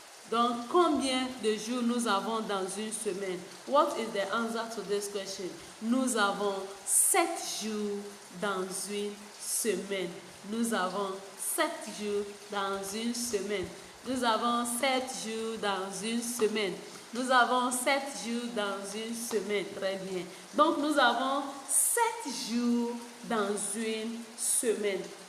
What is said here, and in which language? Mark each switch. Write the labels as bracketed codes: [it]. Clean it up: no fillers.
[fr] Donc, combien de jours nous avons dans une semaine? [en] What is the answer to this question? [fr] Nous avons 7 jours dans une semaine. Nous avons 7 jours dans une semaine. Nous avons 7 jours dans une semaine. Nous avons 7 jours dans une semaine. Très bien. Donc, nous avons 7 jours dans une semaine.